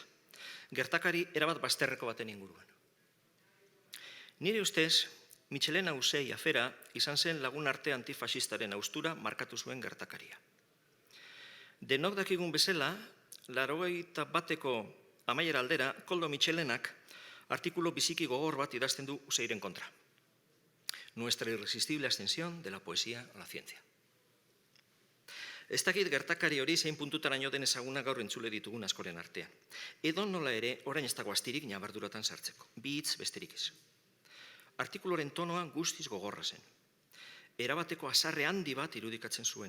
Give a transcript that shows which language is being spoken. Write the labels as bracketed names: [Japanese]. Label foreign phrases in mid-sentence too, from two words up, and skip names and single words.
[Basque] Gertakari erabat bazterreko baten inguruan. Nire ustez, Michelena Usei afera izan zen lagun arte antifasistaren haustura markatu zuen gertakaria. Denok dakigun bezala, 81ko amaiera aldera, Koldo Michelenak artikulu biziki gogor bat idazten du Useiren kontra. [Spanish] Nuestra irresistible ascensión de la poesía a la ciencia. [Basque] Ez dakit gertakari hori zein puntutaraino den ezaguna gaur entzule ditugun askoren artean. Edo nola ere, orain ez dago astirik ñabarduratan sartzeko. Bi hitz besterik ez. Artikuluaren tonoa guztiz gogorra zen. Erabateko azarre handi bat irudikatzen zuena.